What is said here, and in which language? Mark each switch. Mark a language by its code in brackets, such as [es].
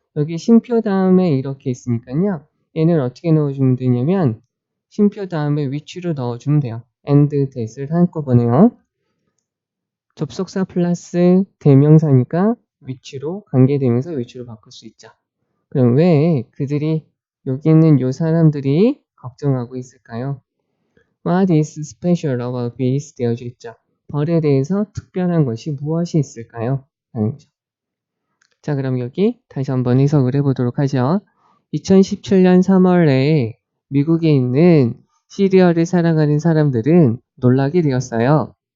[ko] 여기 쉼표 다음에 이렇게 있으니까요. 얘는 어떻게 넣어주면 되냐면 쉼표 다음에 which로 넣어주면 돼요. and that을 한꺼번에요. 접속사 플러스 대명사니까 which로 관계되면서 which로 바꿀 수 있죠. 그럼 왜 그들이 여기 있는 요 사람들이 걱정하고 있을까요? [en] What is special about bees [ko] 되어져 있죠. 벌에 대해서 특별한 것이 무엇이 있을까요? 라는 거죠. 자, 그럼 여기 다시 한번 해석을 해보도록 하죠. 2017년 3월에 미국에 있는 시리얼을 사랑하는 사람들은 놀라게 되었어요.